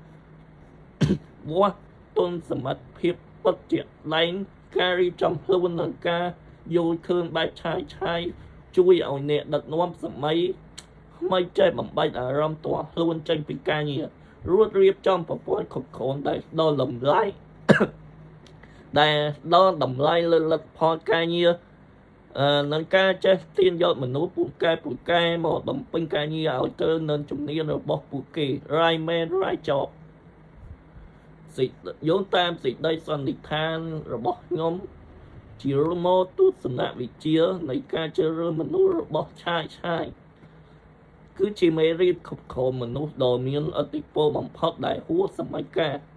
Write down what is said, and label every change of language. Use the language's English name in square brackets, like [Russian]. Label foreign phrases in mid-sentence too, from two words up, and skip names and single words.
[Khmer] សមត្ថភាពពិតជាក់ដែងការរៀបចំខ្លួននិងការយល់ឃើញបែបឆាយជួយឲ្យអ្នកដឹកនាំសម័យថ្មីចេះបំបែកអារម្មណ៍ទាស់ខ្លួនចេញពីការងាររួចរៀបចំប្រព័ន្ធគ្រប់គ្រងដែលដល់តម្លៃ លើលទ្ធផលការងារនិងការចេះទាញយកមនុស្សពូកែមកបំពេញការងារឲ្យទៅនឹងជំនាញរបស់ពួកគេ [English] right man right job [Khmer] យោងតាមសេចក្តីសន្និដ្ឋានរបស់ខ្ញុំជារមោទស្សនវិជ្ជានៃការជ្រើសរើសមនុស្សរបស់ឆាយគឺជាមេរៀនគ្រប់គ្រងមនុស្សដ៏មានឥទ្ធិពលបំផុតដែលហួសសម័យកាល